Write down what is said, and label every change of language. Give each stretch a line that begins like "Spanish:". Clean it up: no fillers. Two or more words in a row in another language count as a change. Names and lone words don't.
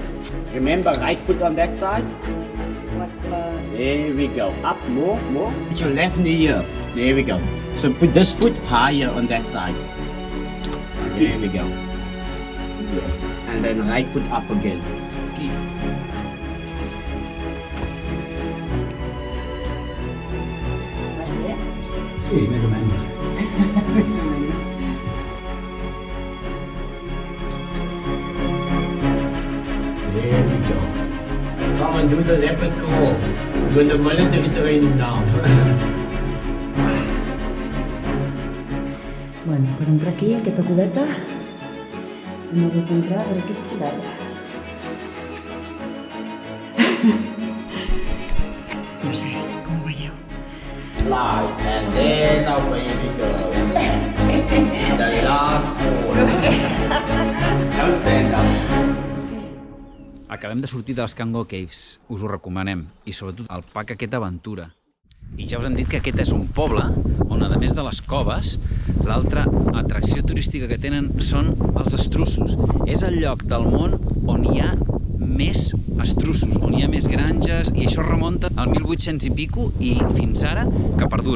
English: Remember, right foot on that side. There we go. Up, more. Put your left knee here. There we go. So put this foot higher on that side. There we go. Yes. And then right foot up again.
Catalan: Sí, més o menys. Més o menys.
English: There we go. Come and do the leopard crawl. Doing the military training now.
Catalan: Bueno, per entrar aquí, aquesta cubeta, hem hagut d'entrar per aquest forat. No sé, com ho veieu?
English: Slide, and there's our baby girl. The last one. Don't stand up.
Catalan: Acabem de sortir de les Cango Caves, us ho recomanem, i sobretot el pack aquest Aventura. I ja us hem dit que aquest és un poble on, a més de les coves, l'altra atracció turística que tenen són els estruços. És el lloc del món on hi ha més estruços, on hi ha més granges, i això remunta al 1800 i pico i fins ara que perdura.